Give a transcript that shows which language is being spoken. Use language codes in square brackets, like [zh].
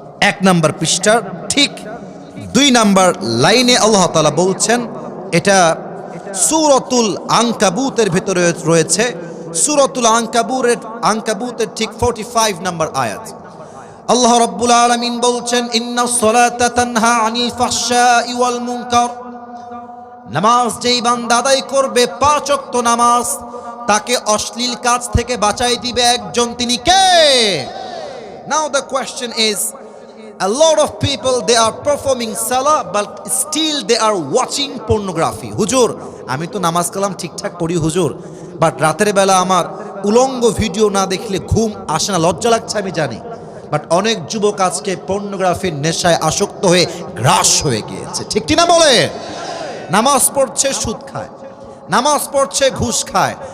[bn] 1 নম্বর পৃষ্ঠার ঠিক 2 নম্বর লাইনে আল্লাহ তাআলা বলছেন, এটা সূরাতুল আনকাবুতের ভিতরে রয়েছে, সূরাতুল আনকাবুতের ঠিক 45 নম্বর আয়াত। আল্লাহ রাব্বুল আলামিন বলছেন, [ar] ইন্নাস সালাতা তানহা আনিল ফাহশাই ওয়াল মুনকার। [bn] নামাজ যেই বান্দা আদায় করবে 5 ওয়াক্ত নামাজ, তাকে অশ্লীল কাজ থেকে বাঁচাই দিবে একজন, তিনি কে? [en] Now the question is, a lot of people they are performing salah but still they are watching pornography. [bn] হুজুর, আমি তো নামাজ কালাম ঠিকঠাক পড়ি হুজুর, বাট রাতের বেলা আমার উলঙ্গ ভিডিও না দেখলে ঘুম আসে না, লজ্জা লাগছে আমি জানি, বাট অনেক যুবক আজকে পর্নোগ্রাফির নেশায় আসক্ত হয়ে গ্রাস হয়ে গিয়েছে, ঠিক কি না বলে? নামাজ পড়ছে, সুদ খায়, নামাজ পড়ছে, ঘুষ খায়।